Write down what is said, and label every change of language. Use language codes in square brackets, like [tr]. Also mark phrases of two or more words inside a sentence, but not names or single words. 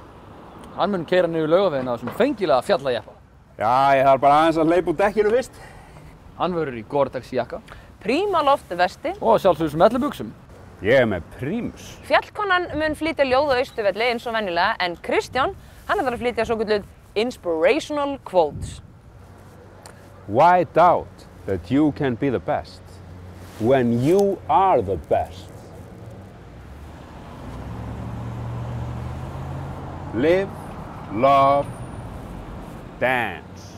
[is] Hann mun keyra niður Laugaveginn á þessum fengilega fjallajeppa. Já, ég þarf bara aðeins að hleypa úr dekkinu fyrst. Hann verður í Gore-Tex jakka. Prímaloft vesti. Og sjálfsögðu smellubuxum. Ég með prímus. Fjallkonan mun flytja ljóð á Austurvelli eins og venjulega en Kristján, hann ætlar að flytja svokölluð [en] inspirational quotes. Why doubt that you can be the best when you are the best? Live, love, dance.